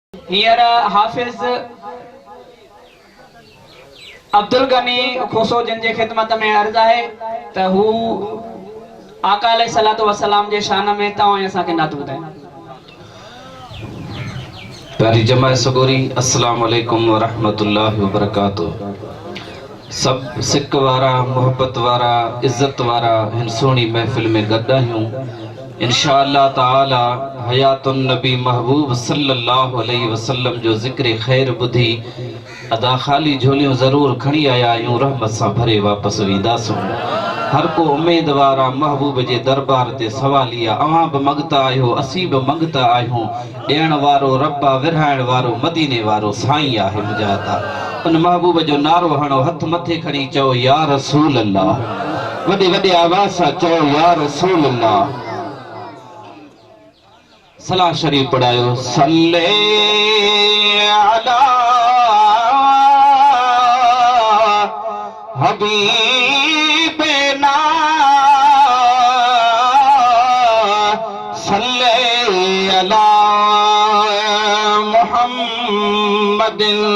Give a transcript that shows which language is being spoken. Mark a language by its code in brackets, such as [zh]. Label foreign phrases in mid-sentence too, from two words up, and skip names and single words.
[sd] हियर हाफिज अब्दुल गनी खोसो जिन जे खिदमत में अर्ज है त हू आका [ar] عليه الصلاة والسلام [sd] जे शान में तव्हां असां के नात ॿुधायो। प्यारी जमा सगोरी [ar] السلام عليكم ورحمة الله وبركاته. [sd] सब सिक वारा मोहब्बत वारा इज्जत वारा हिन सोहनी महफिल में गॾु आहियूं। [ar] إن شاء الله تعالى [sd] हयातुन नबी महबूब [ar] صلى الله عليه وسلم [sd] जो ज़िक्र खैर बुधी अदा खाली झोलियों ज़रूर खणी आया आहियूं, रहमत सां भरे वापसि वेंदासूं। हर को उम्मीदवार महबूब जे दरबार ते सवालिया अवां बि मंगता आहियो, असीं बि मंगता आहियूं। ॾियण वारो रब्बा, विरहाइण वारो मदीने वारो साईं आहे मुंहिंजा अता। उन महबूब जो नारो हणो, हथ मथे खणी चओ [ar] يا رسول الله. [sd] वॾे वॾे आवाज़ सां चओ [ar] يا رسول الله. [sd] सलाह शरीफ पढ़ायो। [ar] صلِّ على حبيبنا صلِّ على محمدٍ